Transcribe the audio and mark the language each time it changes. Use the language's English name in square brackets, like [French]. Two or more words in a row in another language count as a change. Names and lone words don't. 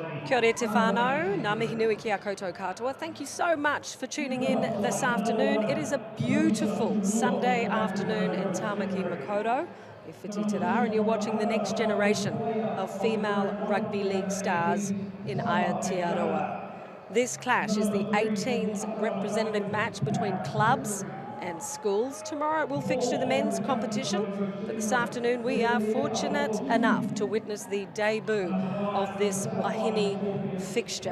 [Māori] Kia ora te whānau, ngā mihi nui ki a koutou katoa. [English] Thank you so much for tuning in this afternoon. It is a beautiful Sunday afternoon in Tāmaki Makaurau, [Māori] e whiti te rā, [English] and you're watching the next generation of female rugby league stars in Aotearoa. This clash is the 18s representative match between clubs and schools. Tomorrow it will fixture the men's competition, but this afternoon we are fortunate enough to witness the debut of this Wahine fixture.